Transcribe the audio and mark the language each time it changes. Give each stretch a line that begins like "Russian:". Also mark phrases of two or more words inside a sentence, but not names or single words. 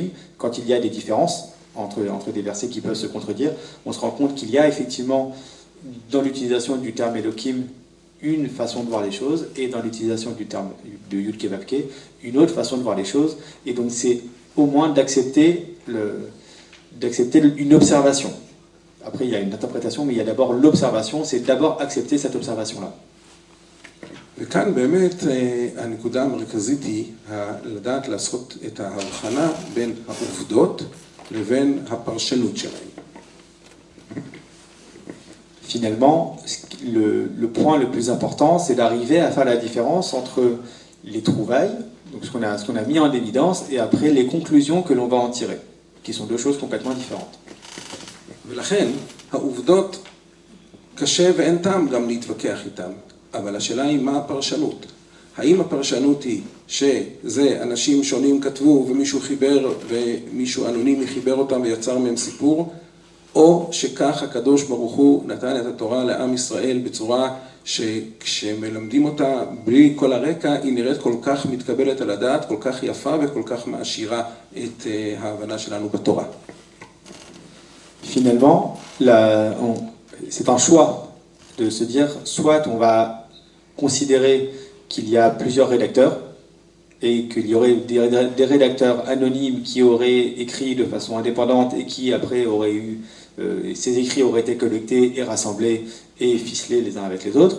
French: Quand il y a des différences entre des versets qui peuvent se contredire, on se rend compte qu'il y a effectivement dans l'utilisation du terme Elohim une façon de voir les choses, et dans l'utilisation du terme de
Hebrew: יוד קה ואו קה
French: une autre façon de voir les choses, et donc c'est au moins d'accepter une observation. Après, il y a une interprétation, mais il y a d'abord l'observation, c'est d'abord accepter cette observation-là.
Hebrew: וכאן באמת הנקודה המרכזית היא לדעת לעשות את ההבחנה בין העובדות לבין הפרשנות שלהם.
French: Finalement, le point le plus important, c'est d'arriver à faire la différence entre les trouvailles, donc ce qu'on a mis en évidence, et après les conclusions que l'on va en tirer, qui sont deux choses complètement différentes.
Hebrew: ולכן העובדות קשה ואין טעם גם להתווכח איתם, אבל השאלה היא מה הפרשנות. האם הפרשנות היא שזה אנשים שונים כתבו ומישהו חיבר ומישהו אנונימי חיבר אותם ויצר מהם סיפור, או שכך הקדוש ברוך הוא נתן את התורה לעם ישראל בצורה שכשמלמדים אותה בלי כל הרקע היא נראית כל כך מתקבלת על הדעת, כל כך יפה וכל כך מעשירה את ההבנה שלנו בתורה.
French: Finalement, c'est un choix de se dire, soit on va considérer qu'il y a plusieurs rédacteurs, et qu'il y aurait des rédacteurs anonymes qui auraient écrit de façon indépendante et qui après auraient eu, ces écrits auraient été collectés et rassemblés et ficelés les uns avec les autres.